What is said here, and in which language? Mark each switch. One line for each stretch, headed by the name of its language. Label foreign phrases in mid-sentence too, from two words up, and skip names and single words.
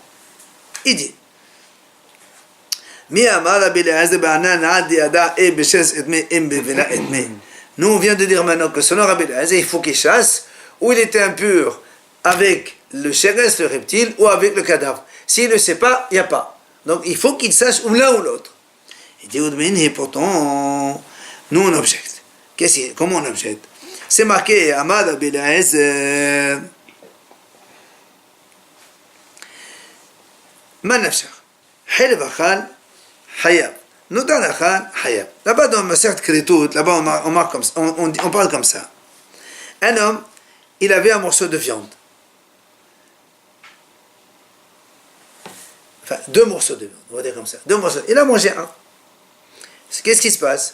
French: Il dit nous on vient de dire maintenant que selon Rabbi Eliezer, il faut qu'il chasse où il était impur avec le sheres, le reptile, ou avec le cadavre. S'il ne le sait pas, il n'y a pas. Donc il faut qu'il sache ou l'un ou l'autre. Il dit et pourtant, nous on objecte. Comment on objecte? C'est marqué
Hebrew: עמד רבי אליעזר מה נפשך חלב אכל חייב נותר אכל חייב.
French: Là-bas dans Masechet Kritout, là-bas on parle comme ça. Un homme, il avait un morceau de viande. Enfin, 2 morceaux de viande, on va dire comme ça. 2 morceaux. Il a mangé un. Qu'est-ce qui se passe?